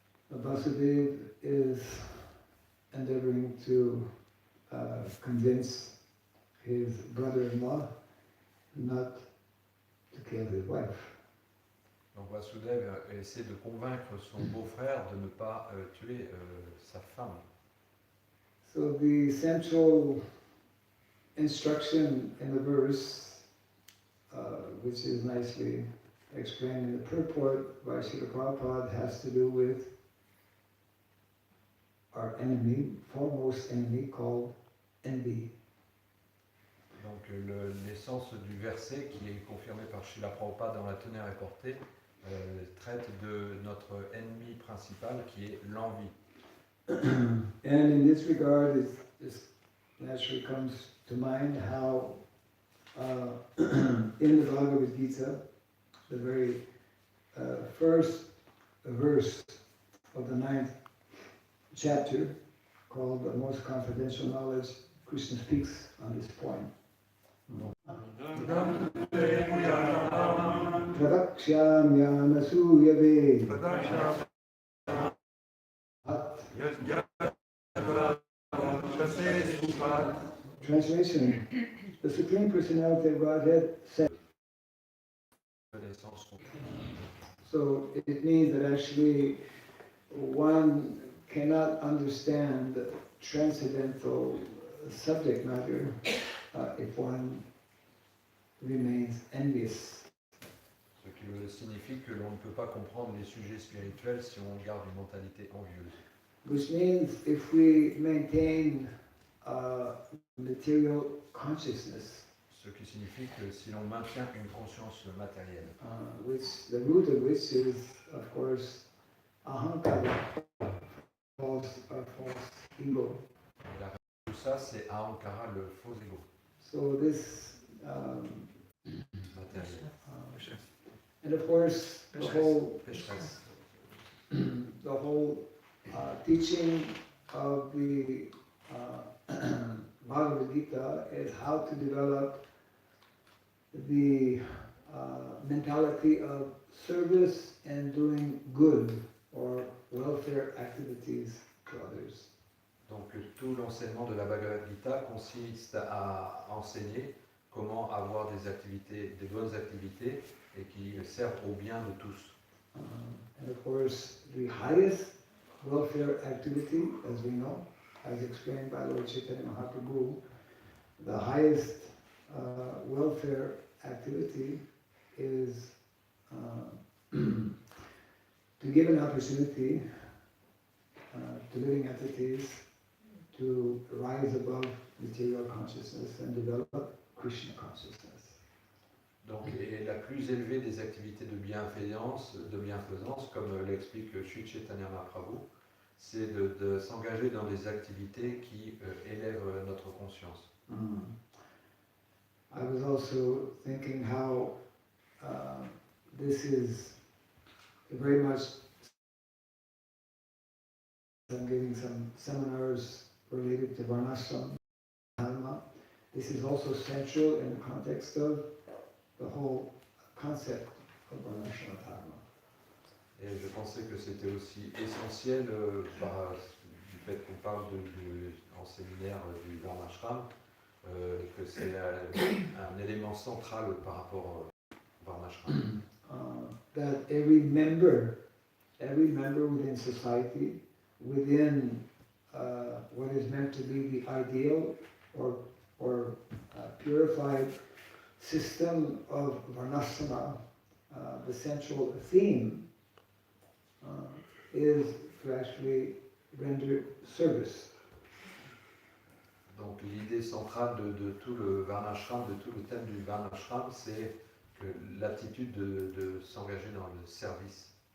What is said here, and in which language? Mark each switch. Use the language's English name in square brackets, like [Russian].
[English] Vasudeva is endeavoring to convince his brother-in-law not to kill his wife. [French] Donc Vasudeva essaie de convaincre son beau-frère de ne pas tuer sa femme. [English] So the central instruction in the verse, which is nicely explained in the purport by Srila Prabhupada, has to do with our enemy, foremost enemy, called envy. [French] Donc l'essence du verset, qui est confirmé par Srila Prabhupada dans la teneur et portée, traite de notre ennemi principal qui est l'envie. [English] And in this regard, it just naturally comes to mind how in the Bhagavad Gita, the very first verse of the 9th chapter, called the Most Confidential Knowledge, Krishna speaks on this point. Pradakshamyanasuyave Translation: the Supreme Personality of Godhead said. So it means that actually one cannot understand transcendental subject matter if one remains envious [French] Ce qui signifie que l'on ne peut pas comprendre les sujets spirituels si on garde une mentalité envieuse. [English] Which means if we maintain material consciousness, [French] Ce qui signifie que si l'on maintient une conscience matérielle, [English] which the root of which is, of course, ahankara, false ego. [French] et la raison de tout ça, c'est Ahankara, le faux ego [English] So this, [French] matériel. [English] and of course, the whole [French] Pécheresse. [English] the whole teaching of the Bhagavad Gita is how to develop the mentality of service and doing good or welfare activities to others. [French] Donc tout l'enseignement de la Bhagavad Gita consiste à enseigner comment avoir des activités, des bonnes activités et qui servent au bien de tous. [English] And of course, the highest welfare activity, as we know, as explained by Lord Chaitanya Mahaprabhu, the highest welfare activity is to give an opportunity to living entities to rise above material consciousness and develop Krishna consciousness. [French] Donc, et la plus élevée des activités de bienfaisance, comme l'explique Sri Chaitanya Mahaprabhu, c'est de s'engager dans des activités qui élèvent notre conscience. [English] I was also thinking how this is very much. I'm giving some seminars related to Varnashram Dharma. This is also central in the context of the whole concept of Varnashram Dharma. [French] Et je pensais que c'était aussi essentiel du fait qu'on parle en séminaire du Varnashram, que c'est un élément central par rapport au Varnashram. [English] That every member within society, within what is meant to be the ideal or purified system of Varnashrama, the central theme is to actually render service. [French] Donc l'idée centrale de tout le Varnashram, de tout le thème du Varnashram, c'est que l'attitude de s'engager dans le service.